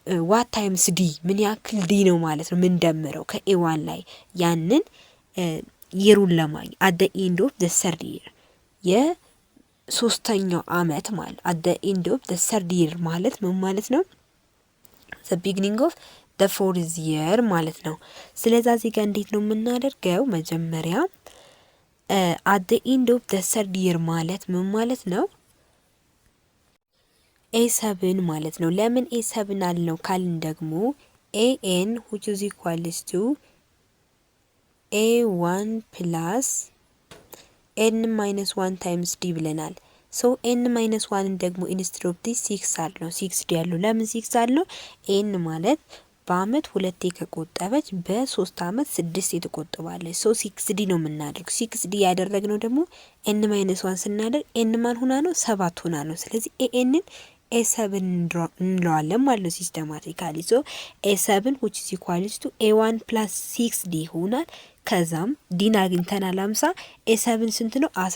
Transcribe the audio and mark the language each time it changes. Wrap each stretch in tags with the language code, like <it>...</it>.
<en>what times d</en> <am>ምን ያክል d ነው ማለት ነው። ምን ደምረው ከኤዋን ላይ ያንን የሩን ለማግኘት</am> <en>at the end of the third year</en> <am>የሶስተኛው አመት ማለት at the end of the third year ማለት ምን ማለት ነው?</am> <en>the beginning of the fourth year</en> <am>ማለት ነው። ስለዚህ እዚህ ጋር እንዴት ነው የምናደርገው? መጀመሪያ</am> <en>at the end of the third year</en> <am>ማለት ምን ማለት ነው? a7 ማለት ነው። ለምን a7 አልነው ካልን ደግሞ</am> <en>an which is equals to a1 plus n minus 1 times d</en> <am>ብለናል። ሶ n minus 1 ደግሞ</am> <en>instead of this 6</en> <am>አልነው 6d ያለው ለምን 6 አልነው? n ማለት በአመት ሁለቴ ከቆጠበች በ3 አመት 6 ትቆጥባለች። ሶ 6d ነው የምናደርገው። 6d ያደረግነው ደግሞ n minus 1 ስናደርግ n ማን ሆና ነው? 7 ሆና ነው። ስለዚህ an a7 እንለዋለን ማለት ነው ሲስተማቲካሊ። ሶ</am> <en>a7 which is equals to a1 plus 6d</en> <am>ይሆናል። ከዛም ዲን አግኝተናል 50 a7 ስንት ነው?</am>